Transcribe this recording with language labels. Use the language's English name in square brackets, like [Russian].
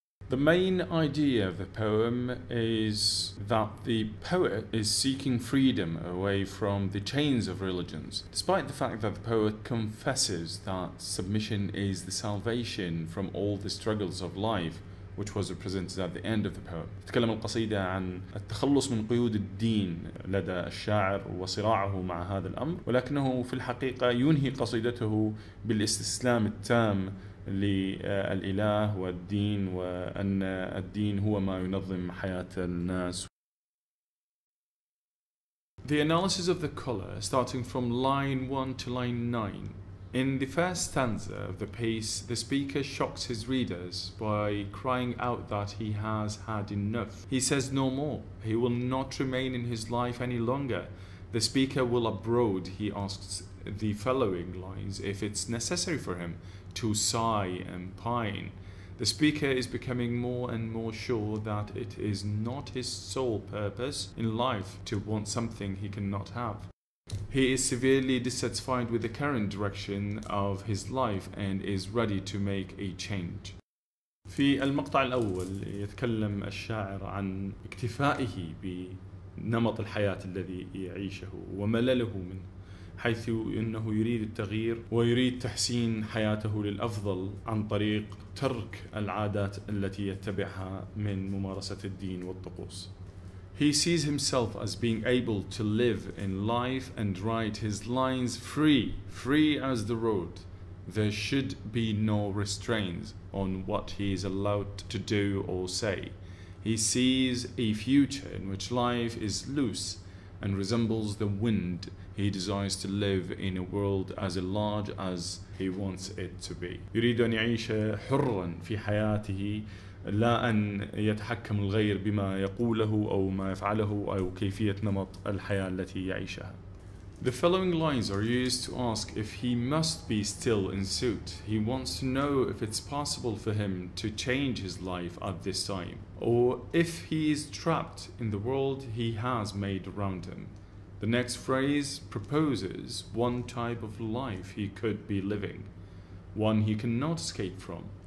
[English] The main idea of the poem is that the poet is seeking freedom away from the chains of religions, despite the fact that the poet confesses that submission is the salvation from all the struggles of life, which was represented at the end of the poem. [Arabic] تتكلم القصيدة عن التخلص من قيود الدين لدى الشاعر وصراعه مع هذا الأمر، ولكنه في الحقيقة ينهي قصيدته بالاستسلام التام للإله والدين، وأن الدين هو ما ينظم حياة الناس. [English] The analysis of the color, starting from line 1 to line 9. In the first stanza of the piece, the speaker shocks his readers by crying out that he has had enough. He says no more. He will not remain in his life any longer. The speaker will abroad. He asks the following lines if it's necessary for him to sigh and pine. The speaker is becoming more and more sure that it is not his sole purpose in life to want something he cannot have. He is severely dissatisfied with the current direction of his life and is ready to make a change. [Arabic] في المقطع الأول يتكلم الشاعر عن اكتفائه بنمط الحياة الذي يعيشه وملله منه، حيث أنه يريد التغيير ويريد تحسين حياته للأفضل عن طريق ترك العادات التي يتبعها من ممارسة الدين والطقوس. [English] He sees himself as being able to live in life and write his lines free, free as the road. There should be no restraints on what he is allowed to do or say. He sees a future in which life is loose and resembles the wind. He desires to live in a world as large as he wants it to be. [Arabic] يريد أن يعيش حرا في حياته، لا أن يتحكم الغير بما يقوله أو ما يفعله أو كيفية نمط الحياة التي يعيشها. [English] The following lines are used to ask if he must be still in suit. He wants to know if it's possible for him to change his life at this time, or if he is trapped in the world he has made around him. The next phrase proposes one type of life he could be living, one he cannot escape from.